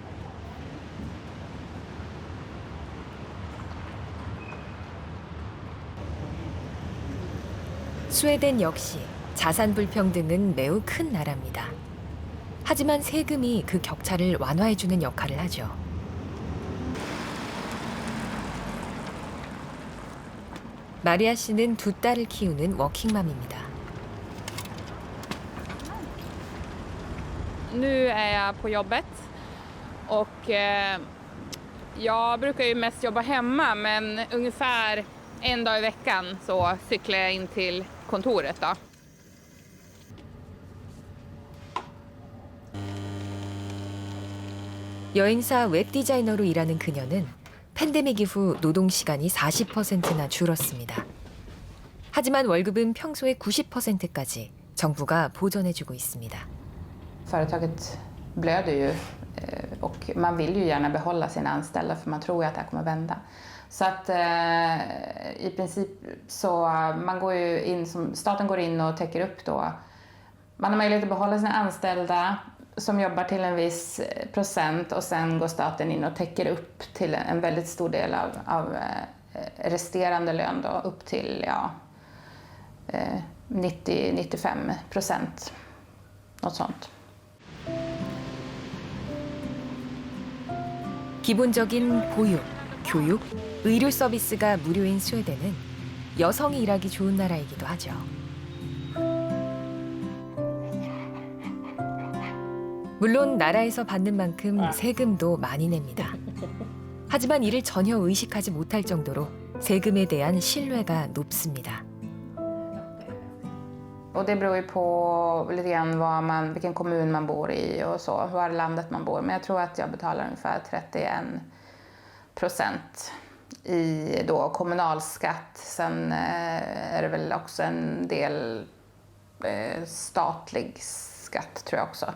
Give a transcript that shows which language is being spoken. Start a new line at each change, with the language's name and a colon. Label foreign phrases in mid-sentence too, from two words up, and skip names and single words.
Korean: 스웨덴 역시 자산 불평등은 매우 큰 나라입니다. 하지만 세금이 그 격차를 완화해주는 역할을 하죠. 마리아 씨는 두 딸을 키우는 워킹맘입니다.
Swedish: Nu är jag på jobbet och jag brukar ju mest jobba hemma men ungefär en dag i veckan så cyklar jag in till kontoret då.
Korean: 여행사 웹디자이너로 일하는 그녀는 팬데믹 이후 노동 시간이 40%나 줄었습니다. 하지만 월급은 평소의 90%까지 정부가 보전해주고 있습니다.
Swedish: Företaget blöder ju och man vill ju gärna behålla sina anställda för man tror ju att det här kommer vända. Så att i princip så man går ju in staten går in och täcker upp då. Man har möjlighet att behålla sina anställda som jobbar till en viss procent och sen går staten in och täcker upp till en väldigt stor del av resterande lön då, upp till 90-95%. Något sånt.
Korean: 기본적인 보육, 교육, 의료 서비스가 무료인 스웨덴은 여성이 일하기 좋은 나라이기도 하죠. 물론 나라에서 받는 만큼 세금도 많이 냅니다. 하지만 이를 전혀 의식하지 못할 정도로 세금에 대한 신뢰가 높습니다.
Swedish: Och det beror ju på lite grann vilken kommun man bor i och så, var i landet man bor. Men jag tror att jag betalar ungefär 31% i då kommunalskatt. Sen är det väl också en del statlig skatt tror jag också.